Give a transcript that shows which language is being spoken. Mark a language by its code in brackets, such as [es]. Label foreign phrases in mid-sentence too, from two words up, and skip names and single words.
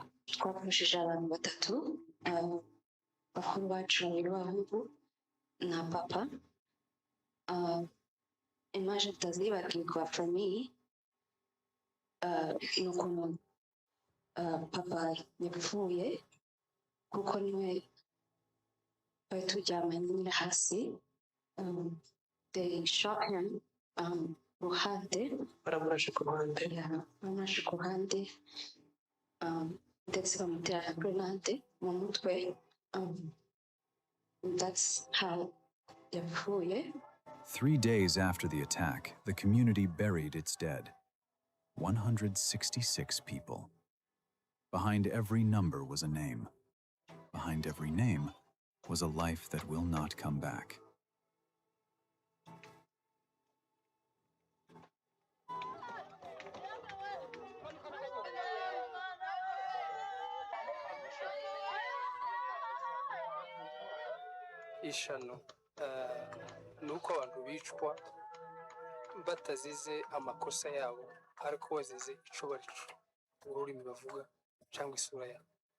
[rw] twafashije abantu batatu bakuru bacu babiri b'abahungu na papa image tutazibagirwa [en] for me [rw] ni ukuntu papa yapfuye kuko niwe bari turyamanye nyine hasi [en] they shot him [rw] ruhande baramurashe ku ruhande baramurashe ku ruhande ndetse bamutera grenade mu mutwe [en] that's how [rw] yapfuye. [en] 3 days after the attack, the community buried its dead. 166 people. Behind every number was a name. Behind every name was a life that will not come back. [rw] ishano ni uko abantu bicwa batazize amakosa yabo ariko bazize ico barico ururimi bavuga cyangwa isura yabo.